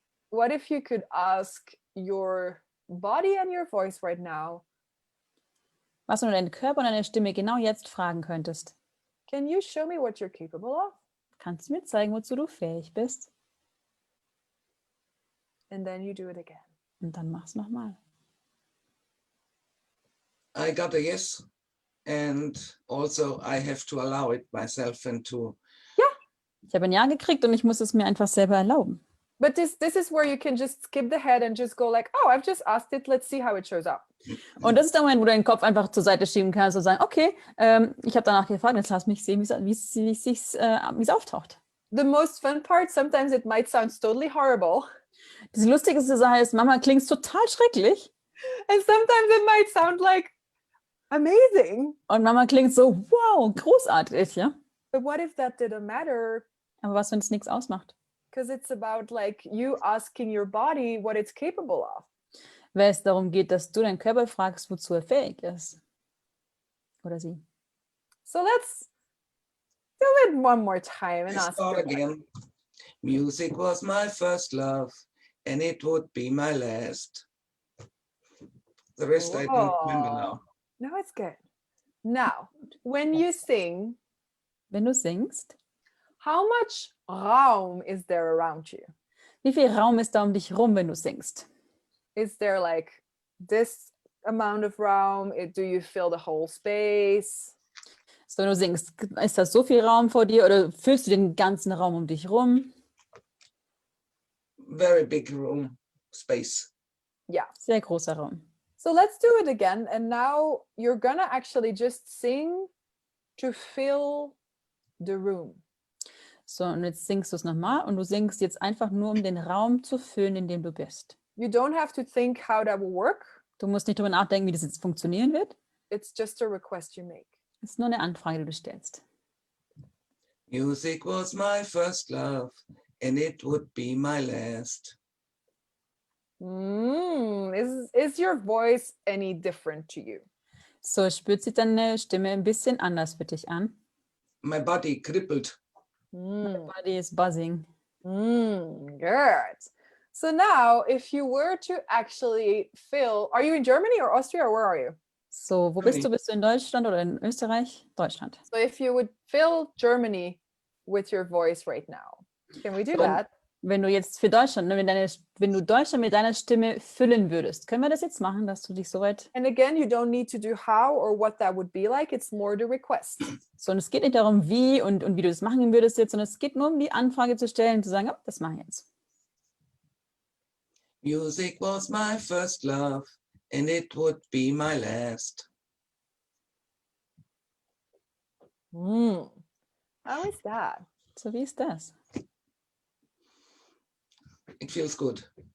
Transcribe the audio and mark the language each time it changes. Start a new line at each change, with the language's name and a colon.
English: What if you could ask your body and your voice right now,
German: Was du deinen Körper und deine Stimme genau jetzt fragen könntest.
English: Can you show me what you're capable of?
German: Kannst du mir zeigen, wozu du fähig bist?
English: And then you do it again.
German: Und dann mach's nochmal.
English: I got a yes, and also I have to allow it myself and to.
German: Ich habe ein Ja gekriegt und ich muss es mir einfach selber erlauben.
English: But this is where you can just skip the head and just go like, oh, I've just asked it. Let's see how it shows up.
German: Und das ist der Moment, wo du deinen Kopf einfach zur Seite schieben kannst und sagen, okay, ich habe danach gefragt, jetzt lass mich sehen, wie es auftaucht.
English: The most fun part, sometimes it might sound totally horrible.
German: Das lustigste Sache ist, Mama klingt total schrecklich.
English: And sometimes it might sound like amazing.
German: Und Mama klingt so, wow, großartig, ja.
English: But what if that didn't matter?
German: Aber was, wenn es nichts ausmacht?
English: Because it's about like you asking your body what it's capable of.
German: Weil es darum geht, dass du deinen Körper fragst, wozu er fähig ist. Oder sie.
English: So let's do it one more time and I ask start your body. again. Music was my first love, and it would be my last. The rest I don't remember now. No, it's good. Now, when you sing,
German: Wenn du singst,
English: how much Raum is there around you?
German: wie viel Raum ist da um dich rum, wenn du singst?
English: Is there like this amount of Raum? Do you feel the whole space?
German: So, wenn du singst, ist da so viel Raum vor dir oder fühlst du den ganzen Raum um dich rum?
English: Very big room, space. Yeah.
German: Sehr großer Raum.
English: So let's do it again. And now you're gonna actually just sing to fill the room.
German: So, und jetzt singst du es nochmal und du singst jetzt einfach nur, um den Raum zu füllen, in dem du bist.
English: You don't have to think how that will work.
German: Du musst nicht darüber nachdenken, wie das jetzt funktionieren wird.
English: It's just a request you make.
German: Es ist nur eine Anfrage, die du stellst.
English: Music was my first love, and it would be my last. Is your voice any different to you?
German: So, spürt sich deine Stimme ein bisschen anders für dich an.
English: My body crippled. My body is buzzing. Good. So now, if you were to actually fill, are you in Germany or Austria, or where are you?
German: So, wo bist du? Bist du in Deutschland oder in Österreich? Deutschland.
English: So if you would fill Germany with your voice right now, can we do
German: So,
English: that?
German: wenn du jetzt für Deutschland, ne, wenn du Deutschland mit deiner Stimme füllen würdest, können wir das jetzt machen, dass du dich soweit...
English: And again, you don't need to do how or what that would be like. It's more the request.
German: So, und es geht nicht darum, wie und wie du das machen würdest jetzt, sondern es geht nur um die Anfrage zu stellen, zu sagen, oh, das mache ich jetzt.
English: Music was my first love, and it would be my last. How is that?
German: So, wie ist das?
English: It feels good.